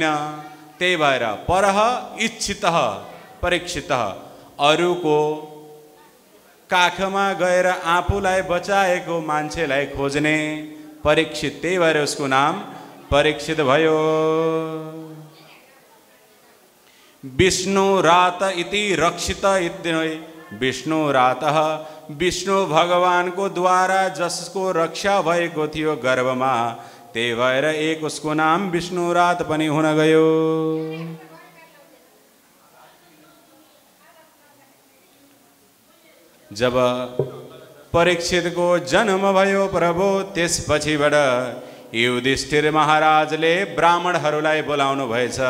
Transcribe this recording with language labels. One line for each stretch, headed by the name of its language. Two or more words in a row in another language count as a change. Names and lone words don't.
Nepali: त्यही भएर
Sanskrit: परः इच्छितः परीक्षितः,
Nepali: अरूको काखमा गएर आफूलाई बचाएको मान्छेलाई खोज्ने परीक्षित। त्यही भएर उसको नाम परीक्षित भयो।
Sanskrit: विष्णु रात इति रक्षित इत्यनै, विष्णु रातः,
Nepali: विष्णु भगवानको द्वारा जसको रक्षा भएको थियो गर्भमा, त्यही भएर एक उसको नाम विष्णु रात पनि हुन गयो। जब परीक्षितको जन्म भयो प्रभु, त्यसपछिबाट युधिष्ठिर महाराजले ब्राह्मणहरूलाई बोलाउनु भएछ।